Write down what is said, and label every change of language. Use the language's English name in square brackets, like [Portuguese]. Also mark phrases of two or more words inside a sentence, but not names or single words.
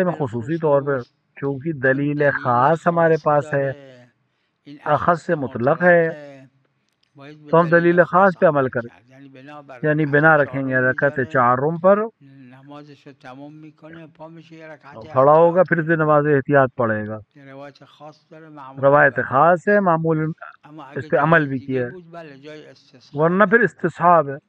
[Urdu] مسئلے میں خصوصی طور پر [Persian] بالخصوص [Urdu] چونکہ [Persian] چون دلیل [Urdu] دلیل خاص ہمارے [Persian] خاص [Urdu] پاس ہے، [Persian] داره، این [Urdu] اخذ سے [Persian] اخص [Urdu] مطلق ہے، [Persian] مطلقه، باید به [Urdu] تو ہم دلیل [Persian] دلیل [Urdu] خاص خاص پہ عمل [Persian] عمل [Urdu] کریں، [Persian] کرد. یعنی بنا بر [Urdu] یعنی رکعت بنا رکھیں [Persian] چهارم [Urdu] گے رکعت [Persian] میذاره، [Urdu] چہارم پر، [Persian] نمازش رو تمام میکنه، پا میشه یه رکعت [Urdu] کھڑا ہوگا، احتیاط پھر سے [Persian] داره. [Urdu] نماز احتیاط پڑھے گا۔ [Persian] روایت خاص داره، معمولا [Urdu] روایت [Persian] بر این خاص است. [Urdu] ہے، معمول [Persian] اما [Urdu] اس [Persian] اگه [Urdu] پہ [Persian] جای [Urdu] عمل بھی [Persian] دیگه [Urdu] کیا ہے، [Persian] بود بله جای [Urdu] ورنہ [Persian] استصحابه. [Urdu] پھر استصحاب ہے۔